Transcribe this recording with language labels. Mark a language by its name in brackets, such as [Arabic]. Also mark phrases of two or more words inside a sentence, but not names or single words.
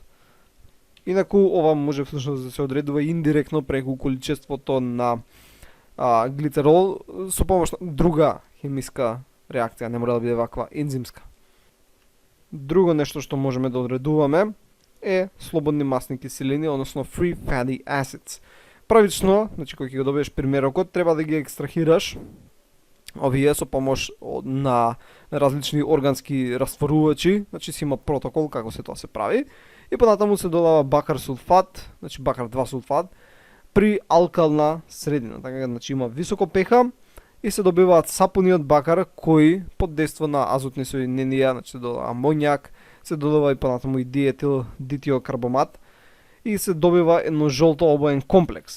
[Macedonian] Инаку ова може всушност да се одредува индиректно преку количеството на глицерол со помош на друга хемиска реакција, не мора да биде ваква ензимска. Друго нешто што можеме да одредуваме е слободни масни киселини, односно [English] free fatty acids. [Macedonian] Правично, значи кога ќе го добиеш примерокот, треба да ги екстрахираш овие со помош на различни органски растворувачи, значи си има протокол како се тоа се прави. И понатаму се додава бакар сулфат, значи бакар 2 сулфат при алкална средина, така значи има високо pH и се добиваат сапуни од бакар кои под дејство на азотни соединенија, значи се додава амоњак, се додава и понатаму и диетил дитиокарбомат и се добива едно жолто обоен комплекс.